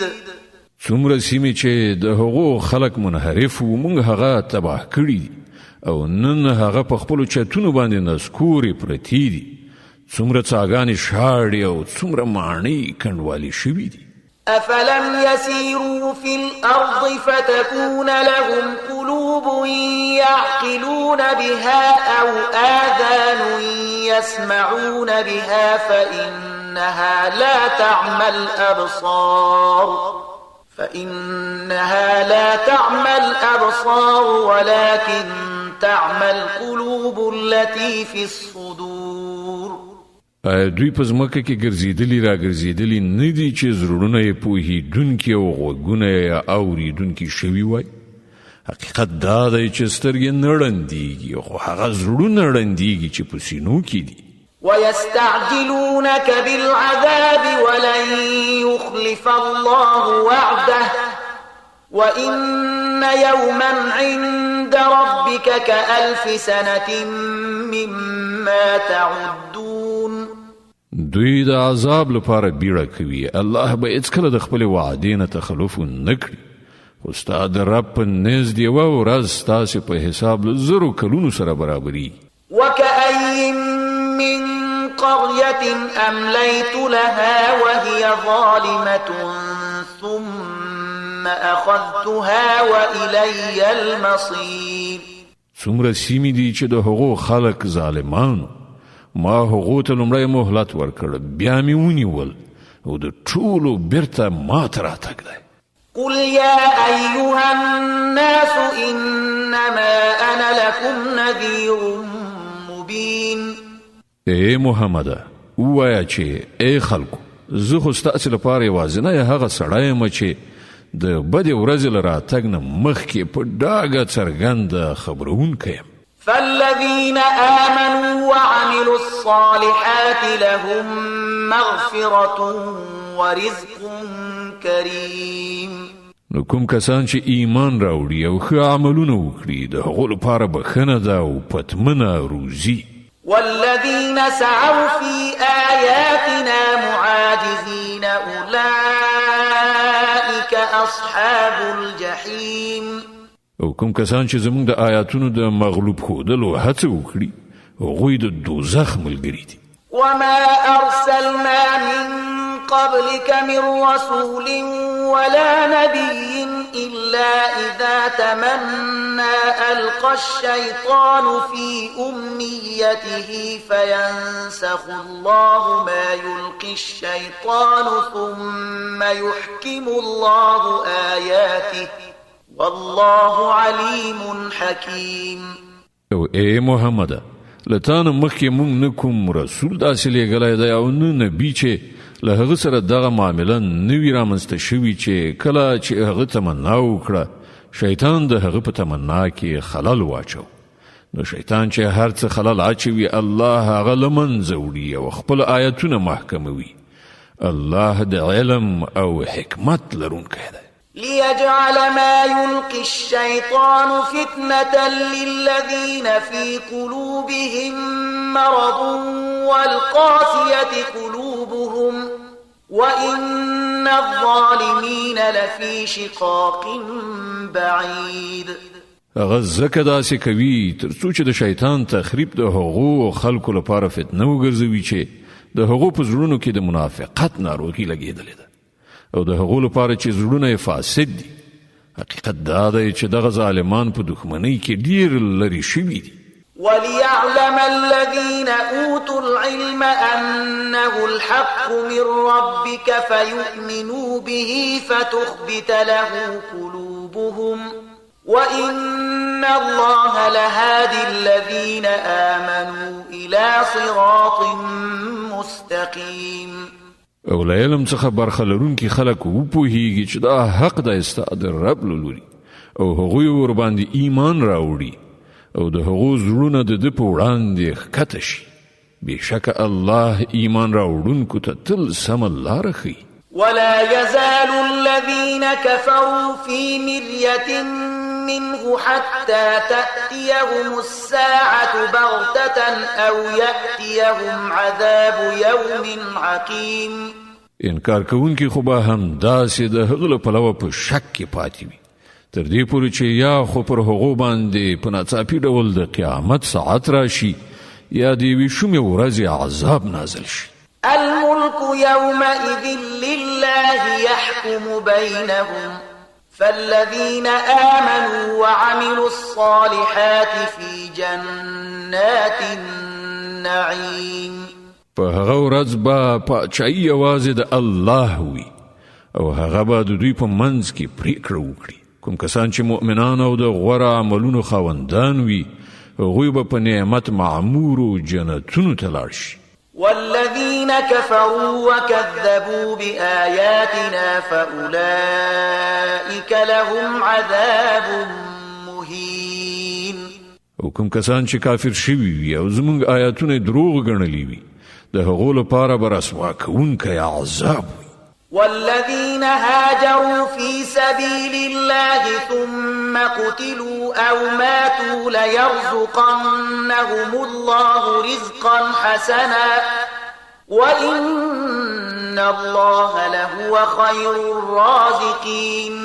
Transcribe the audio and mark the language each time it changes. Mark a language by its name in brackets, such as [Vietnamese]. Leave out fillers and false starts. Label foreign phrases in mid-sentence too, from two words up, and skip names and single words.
[Pashto] څومره سیمې چې د هغو خلک منحرف و موږ هغه تباه کړي او نن هغه په خپلو چتونو باندې نسکورې پرتې دي. څومره څاګانې شاړې او څومره ماڼۍ کنډوالې شوي دي. [Arabic] أفلم يسيروا في الأرض فتكون لهم قلوب يعقلون بها أو آذان يسمعون بها فإنها لا تعمى الأبصار ولكن تعمى القلوب التي في الصدور. [Pashto] دوی په ځمکه کې ګرځېدلي را ګرځېدلي نه دي چې زړونه یې پوهېدونکي او غوږونه یې اورېدونکي شوي وای. حقیقت دا دی چې سترګې نه ړندېږي خو هغه زړونه ړندېږي چې په سینو کې دي. [Arabic] ويستعجلونك بالعذاب ولن يخلف الله وعده وإن يوما عند ربك كألف سنة مما تعدون. [Pashto] دوی د عذاب لپاره بیړه کوي. الله به هیڅکله د خپلې وعدې نه تخلف نه کړي خو ستا د رب په نزد یوه ورځ ستاسې په حساب له زرو کلونو سره برابري. [Arabic] وكأي من قرية أمليت لها وهي ظالمة ثم أخذتها وإلي المصير. [Pashto] څومره سیمې دي چې د هغو خلک ظالمانو ما هغو ته لومړی مهلت ورکړ بیا مې ونیول او د ټولو بیرته ما ته راتګ دی. [Arabic] قل يا أيها الناس إنما أنا لكم نذير مبين. [Pashto] ای محمده ووایه چې ای خلکو زه خو ستاسې لپاره یوازینی هغه سړی یم چې د بدې ورځې له راتګ نه مخکې په ډاګه څرګنده خبرونکی یم. [Arabic] فالذين آمنوا وعملوا الصالحات لهم مغفرة ورزق كريم. [Pashto] نو کوم کسان چې ایمان راوړي او ښه عملونه وکړي د هغو لپاره بښنه ده او پتمنه روزي. [Arabic] والذين سعوا في آياتنا معاجزين أولئك أصحاب الجحيم. [Pashto] او کوم کسان چې زموږ د آیاتونو د مغلوب ښودلو هڅه وکړي هغوی د دوزخ ملګري دي. [Arabic] وما أرسلنا من قبلك من رسول ولا نبي إلا إذا تمنى ألقى الشيطان في أمنيته فينسخ الله ما يلقي الشيطان ثم يحكم الله آياته والله عليم حكيم. [Pashto] او اے محمد لتان مخی مونږ نکوم رسول داسې لېږلی دی او نه نبی چې له هغه سره دغه معامله نوي رامنځته شوي چې کله چې هغه تمنا وکړه شیطان د هغه په تمنا کې خلل واچو نو شیطان چې هر څه خلل اچوي الله هغه له منځه وړي او خپل آیتونه محکموي. الله د علم او حکمت لرونکی دی. [Arabic] ليجعل ما يلقي الشيطان فتنة للذين في قلوبهم مرض والقاسية قلوبهم وإن الظالمين لفي شقاق بعيد. [Pashto] هغه ځکه داسې کوي تر څو چې د شیطان تخریب د هغو خلکو لپاره فتنه وګرځوي چې د هغو په زړونو کې د منافقت ناروغي لګېدلې ده او د هغو لپاره چې زړونه فاسد دي. حقیقت دا دی چې دغه ظالمان په دښمنۍ کې ډیر لرې شوي دي. [Arabic] وليعلم الذين أوتوا العلم أنه الحق من ربك فيؤمنوا به فتخبت له قلوبهم وإن الله لهادي الذين آمنوا إلى صراط مستقيم. [Pashto] او له علم څخه برخه لرونکي خلک وپوهیږي چې دا حق د استاد رب لوري او هغوی ور باندې ایمان راوړي او د هغو زړونه د ده په وړاندې ښکته شي. بېشکه الله ایمان راوړونکو ته تل سمه لاره ښیي. [Arabic] ولا يزال الذين كفروا في مرية منه حتى تأتيهم الساعة بغتة أو يأتيهم عذاب يوم عقيم. [Pashto] انکار کوونکي خو به هم داسې د هغه له پلوه په شک کې پاتې وي تر دې پورې چې یا خو پر هغو باندې په ناڅاپي ډول د قیامت ساعت راشي یا د یوې شومې ورځې عذاب نازل شي. [Arabic] الملك يومئذ لله يحكم بينهم فالذين آمنوا وعملوا الصالحات في جنات النعيم. [Pashto] په هغه ورځ به پاچاهي یوازې د الله وي او هغه به د دوی په منځ کې پریکړه وکړي. کوم کسان چې مؤمنان او د غوره عملونو خاوندان وي هغوی به په نعمت معمورو جنتونو ته لاړ شي. [Arabic] والذين كفروا وكذبوا بآياتنا فأولئك لهم عذاب مهين. [Pashto] او کوم کسان چې کافر شوي وي او زموږ آیاتونه دروغ ګڼلي وي د هغو لپاره به رسوا کوونکی عذاب وي. [Arabic] والذين هاجروا في سبيل الله ثم قتلوا أو ماتوا ليرزقنهم الله رزقا حسنا وإن الله لهو خير الرازقين.